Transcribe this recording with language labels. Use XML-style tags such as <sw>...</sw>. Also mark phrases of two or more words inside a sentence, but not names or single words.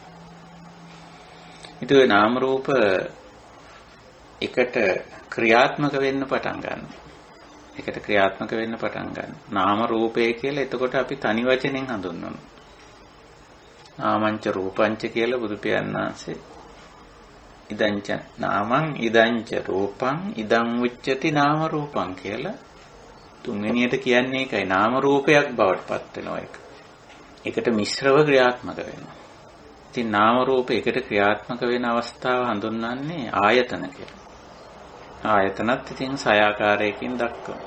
<si>ඊට නාම රූප එකට ක්‍රියාත්මක වෙන්න පටන් ගන්නවා. එකට ක්‍රියාත්මක වෙන්න පටන් ගන්නවා. නාම රූපය කියලා එතකොට අපි තනි වචනෙන් හඳුන්වනවා.</si> <pi>නාමංච රූපංච</pi> <si>කියලා බුදු පියාණන් වහන්සේ</si> <pi>ඉදංච නාමං ඉදංච රූපං ඉදං උච්චති නාම රූපං</pi> <si>කියලා තුන්වෙනියට කියන්නේ ඒකයි. නාම රූපයක් බවට පත් වෙනවා ඒක. ඒකට මිශ්‍රව ක්‍රියාත්මක වෙනවා. ඉතින් නාම රූප එකට ක්‍රියාත්මක වෙන අවස්ථාව හඳුන්වන්නේ ආයතන කියලා. ආයතනත් ඉතින් සය ආකාරයකින් දක්වනවා.</si>